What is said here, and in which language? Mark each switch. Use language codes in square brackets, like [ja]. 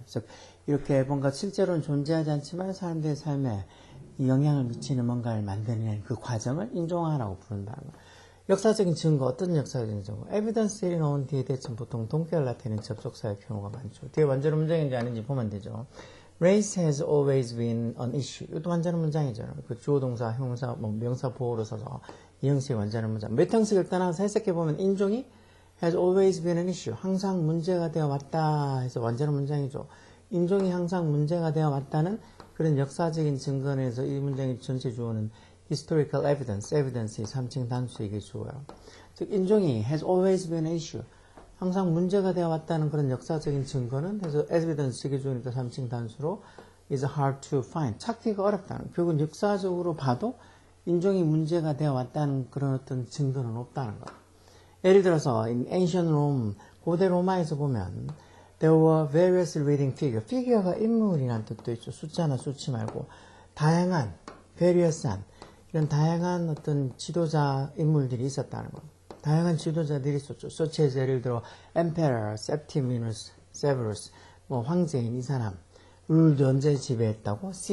[ko] 즉 이렇게 뭔가 실제로는 존재하지 않지만 사람들의 삶에 영향을 미치는 뭔가를 만들어내는 그 과정을 인종화라고 부른다는 거. 역사적인 증거, 어떤 역사적인 증거? 에비던스에 나온 뒤에 대체 보통 동격을 나타내는 접속사의 경우가 많죠. 뒤에 완전한 문장인지 아닌지 보면 되죠. [en] Race has always been an issue. [ko] 이것도 완전한 문장이잖아요. 그 주어, 동사, 형사, 명사 보호로 써서 이 형식의 완전한 문장. [en] 몇 형식을 떠나서 해석해보면 [ko] 인종이 [en] has always been an issue. [ko] 항상 문제가 되어 왔다 해서 완전한 문장이죠. 인종이 항상 문제가 되어 왔다는 그런 역사적인 증거에서 이 문장의 전체 주어는 historical evidence의 3층 단수에게 주어요. 즉 인종이 [en] has always been an issue. [ko] 항상 문제가 되어 왔다는 그런 역사적인 증거는 해서 evidence에게 주어니까 3층 단수로 [en] is hard to find. [ko] 찾기가 어렵다는. 결국은 역사적으로 봐도 인종이 문제가 되어 왔다는 그런 어떤 증거는 없다는 거. 예를 들어서 [en] in ancient Rome, [ko] 고대 로마에서 보면 [en] there were various leading figures. [ko] figure가 인물이라는 뜻도 있죠. 숫자나 수치 말고 다양한, various한 이런 다양한 어떤 지도자 인물들이 있었다는 거. 다양한 지도자들이 있었죠. [en] such as [ko] 예를 들어 emperor, Septimius Severus, 뭐 황제인 이 사람, ruled 언제 지배했다고?